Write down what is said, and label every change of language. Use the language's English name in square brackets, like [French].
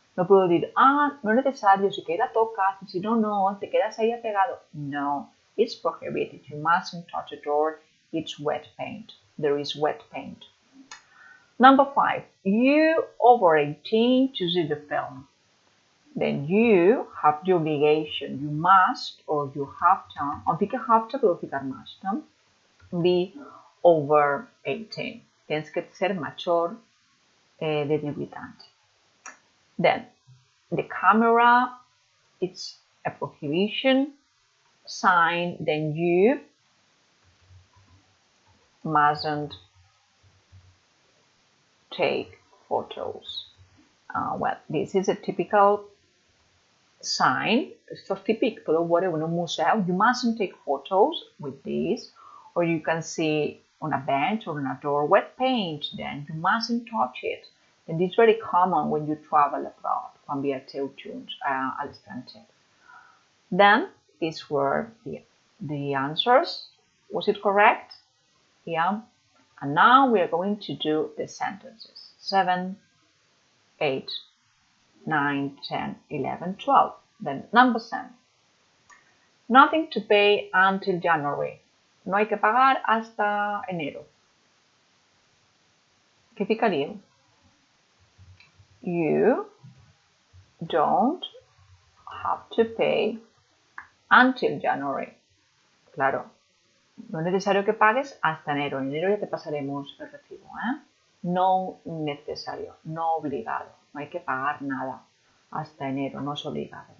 [Spanish] No puedo decir, no es necesario, si quieres la tocas, si no, no, te quedas ahí pegado. [English] No, it's prohibited. You mustn't touch the door. It's wet paint. There is wet paint. Number 5. You over 18 to see the film. Then you have the obligation. You must or you have to. [Spanish] Aunque [English] have to, [Spanish] puedo ficar [English] must. Be over 18. [Spanish] Tienes que ser mayor de 18 años. [English] Then the camera, it's a prohibition sign. Then you mustn't take photos. Well, this is a typical sign. [Spanish] Esto es típico de un museo. [English] You mustn't take photos with this. Or you can see on a bench or on a door wet paint. Then you mustn't touch it. And it's very common when you travel abroad. [Catalan] Quan viatgeu junts a l'estranger. [English] Then these were the answers. Was it correct? Yeah. And now we are going to do the sentences. 7, 8, 9, 10, 11, 12. Then number 7. Nothing to pay until January. [Spanish] No hay que pagar hasta enero. ¿Qué ficaría? [English] You don't have to pay until January. [Spanish] Claro, no es necesario que pagues hasta enero. En enero ya te pasaremos el recibo, ¿eh? No necesario, no obligado. No hay que pagar nada hasta enero, no es obligado.